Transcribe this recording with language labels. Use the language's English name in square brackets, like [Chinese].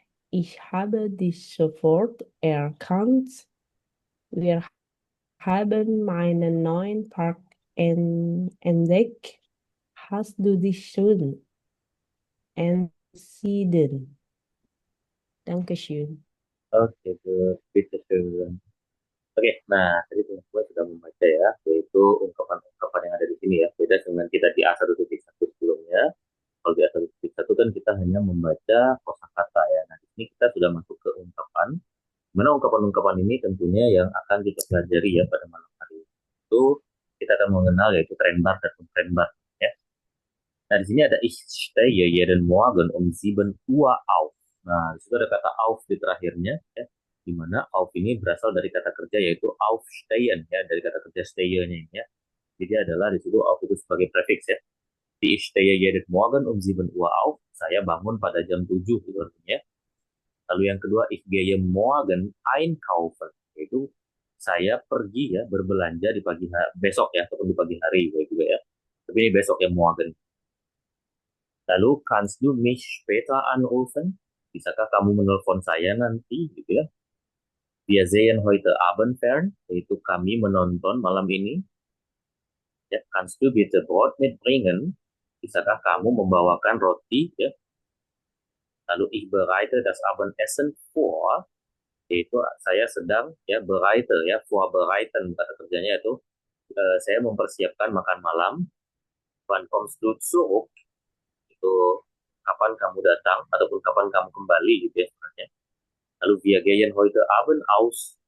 [German] Ich habe dich sofort erkannt. Wir haben meinen neuen Park entdeckt. Hast du dich schon entschieden? Dankeschön. Oke, good. Bitteschön. [Indonesian] Oke, nah tadi teman-teman sudah membaca ya, yaitu ungkapan-ungkapan yang ada di sini ya. Beda dengan kita di A1.1 sebelumnya. Kalau di A1.1 kan kita hanya membaca kosakata ya. Nah, di sini kita sudah masuk ke ungkapan. Mana ungkapan-ungkapan ini tentunya yang akan kita pelajari ya pada malam hari ini. Itu kita akan mengenal yaitu trendbar dan untrendbar ya. [German] Nah, di sini ada ich stehe jeden Morgen um 7 Uhr auf. [Indonesian] Nah, di situ ada kata auf di terakhirnya ya. Di mana auf ini berasal dari kata kerja yaitu aufstehen ya, dari kata kerja stay-nya ini ya. Jadi adalah di situ auf itu sebagai prefix ya. [German] Die ich stehe jeden Morgen um 7 Uhr auf. [Indonesian] Saya bangun pada jam 7 gitu artinya. Lalu yang kedua, [German] ich gehe morgen einkaufen. [Indonesian] Yaitu saya pergi ya berbelanja di pagi hari, besok ya ataupun di pagi hari juga ya. Tapi ini besok ya [German] morgen. Lalu kannst du mich später anrufen? [Indonesian] Bisakah kamu menelpon saya nanti gitu ya? [German] Wir sehen heute Abend fern, [Indonesian] yaitu kami menonton malam ini. [German] Ya, kannst du bitte Brot mitbringen? [Indonesian] Bisakah kamu membawakan roti ya? Lalu [German] ich bereite das Abendessen vor, [Indonesian] yaitu saya sedang ya bereite ya vorbereiten kata kerjanya itu saya mempersiapkan makan malam. [German] Wann kommst du zurück? [Indonesian] Itu kapan kamu datang ataupun kapan kamu kembali gitu ya sebenarnya. Lalu [German] wir gehen heute Abend aus.